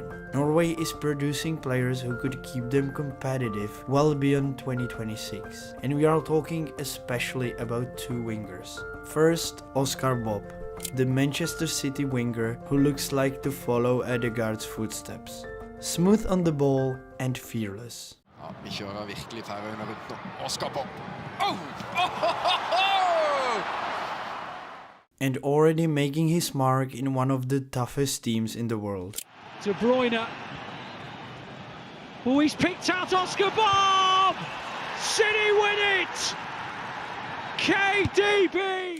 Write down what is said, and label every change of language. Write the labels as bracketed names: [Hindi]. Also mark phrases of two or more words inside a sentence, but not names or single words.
[English] Norway is producing players who could keep them competitive well beyond 2026. And we are talking especially about 2 wingers. First, Oscar Bobb, the Manchester City winger who looks like to follow Ødegaard's footsteps. Smooth on the ball and fearless. [Norwegian] Ja, vi kjører virkelig Færøyene rundt nå. [English] Oscar Bobb. And already making his mark in one of the toughest teams in the world. De Bruyne. Oh, he's picked out Oscar Bobb! City win it! KDB!